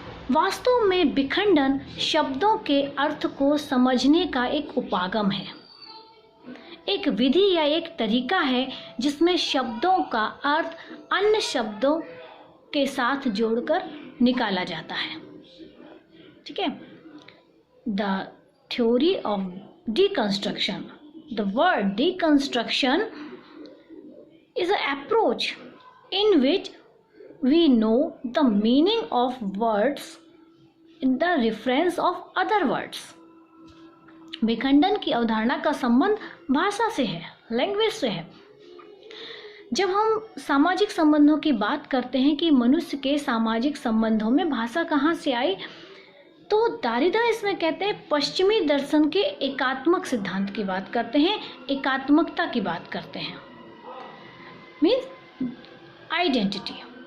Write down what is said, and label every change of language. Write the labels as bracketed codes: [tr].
[hi] वास्तव में विखंडन शब्दों के अर्थ को समझने का एक उपागम है, एक विधि या एक तरीका है जिसमें शब्दों का अर्थ अन्य शब्दों के साथ जोड़कर निकाला जाता है। ठीक है। [en] The theory of deconstruction. The word deconstruction is an approach in which we know the meaning of words in the reference of other words. [hi] विखंडन की अवधारणा का संबंध भाषा से है, लैंग्वेज से है। जब हम सामाजिक संबंधों की बात करते हैं कि मनुष्य के सामाजिक संबंधों में भाषा कहाँ से आई, तो दारिदा इसमें कहते हैं पश्चिमी दर्शन के एकात्मक सिद्धांत की बात करते हैं, एकात्मकता की बात करते हैं, मीन्स आइडेंटिटी।